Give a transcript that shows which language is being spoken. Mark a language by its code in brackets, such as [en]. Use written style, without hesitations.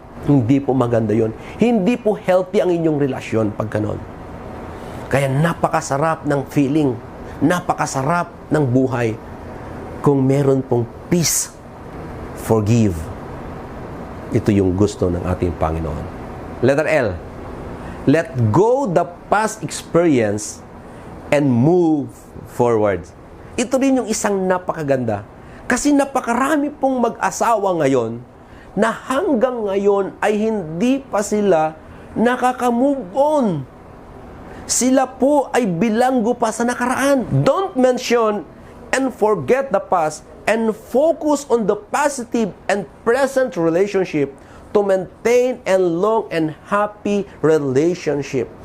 [tl] Hindi po maganda yon. Hindi po healthy ang inyong relasyon pag ganon. Kaya napakasarap ng feeling, napakasarap ng buhay kung meron pong peace. [en] Forgive. [tl] Ito yung gusto ng ating Panginoon. [en] Letter L. Let go the past experience and move forward. [tl] Ito rin yung isang napakaganda. Kasi napakarami pong mag-asawa ngayon na hanggang ngayon ay hindi pa sila nakaka-move on. Sila po ay bilanggo pa sa nakaraan. [en] Don't mention and forget the past and focus on the positive and present relationship to maintain a long and happy relationship.